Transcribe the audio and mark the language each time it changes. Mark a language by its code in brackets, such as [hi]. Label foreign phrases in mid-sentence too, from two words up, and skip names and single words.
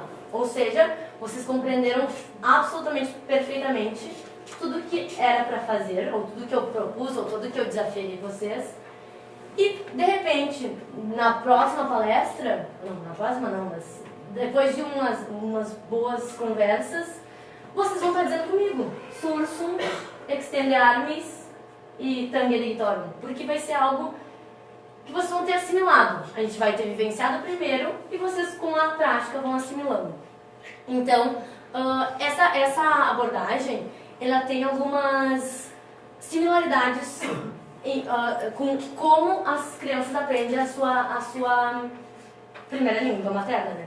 [pt] Ou seja, vocês compreenderam absolutamente perfeitamente tudo que era para fazer, ou tudo que eu propus, ou tudo que eu desafiei vocês. E, de repente, na próxima palestra, mas depois de umas boas conversas, vocês vão estar dizendo comigo, [la] sursum, extende armis e tangere [pt] porque vai ser algo que vocês vão ter assimilado. A gente vai ter vivenciado primeiro e vocês, com a prática, vão assimilando. Então, essa abordagem, ela tem algumas similaridades com como as crianças aprendem a sua primeira língua materna, né?